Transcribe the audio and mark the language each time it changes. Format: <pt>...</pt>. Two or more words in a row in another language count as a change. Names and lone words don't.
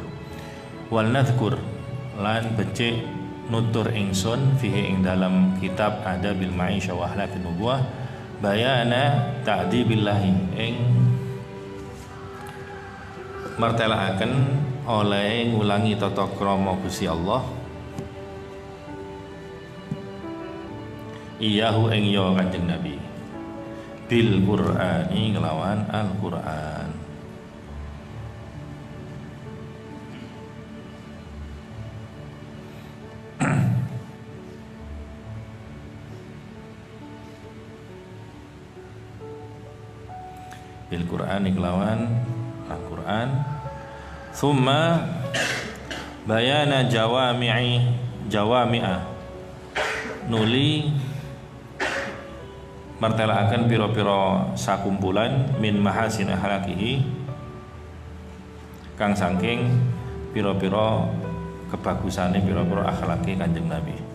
<ar>ولنذكر</ar> <jv>lan becik nutur ingsun fihi ing dalam kitab Adabil Ma'isyah wa Akhlaqin Nubuwah</jv> <ar>بيان تأديب الله</ar> <jv>ing martelaaken oleh ngulangi tata krama Gusti Allah iyahu ing ya Kanjeng Nabi</jv> <ar>بالقرآن</ar> <jv>kelawan Al-Qur'an.</jv> <ar>بالقرآن kelawan Al-Qur'an. ثم بيان جوامع</ar> <jv>nuli martelaaken pira-pira sakumpulan</jv> <ar>من محاسن أخلاقه</ar> <jv>kang saking pira-pira kebagusane pira-pira akhlake Kanjeng Nabi.</jv>